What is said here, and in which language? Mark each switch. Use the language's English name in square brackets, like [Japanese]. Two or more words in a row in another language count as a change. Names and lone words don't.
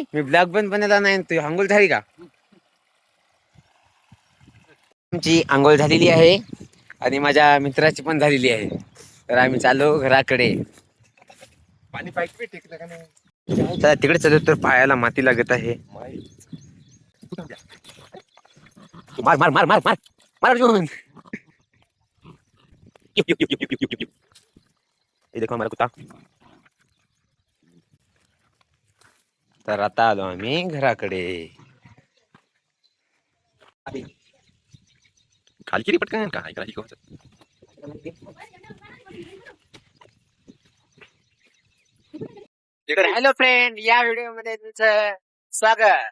[Marathi] मी ब्लॉग पण बनवला नाही, तू आंघोळ झाली का? आमची आंघोळ झालेली आहे आणि माझ्या मित्राची पण झालेली आहे. तर आम्ही चाललो घराकडे. पाणी पाईप टेकलं का नाही? चला तिकडे चालू, तर पायाला माती लागत आहे. मार मार मार मार मार मार अर्जुन. [Hindi] ये देखो हमारा कुत्ता. [Marathi] तर आता आलो आम्ही घराकडे. खाली किती पटकन का ऐकला शिकवत. [English] Hello friend, [Marathi] या व्हिडिओ मध्ये तुमचं स्वागत.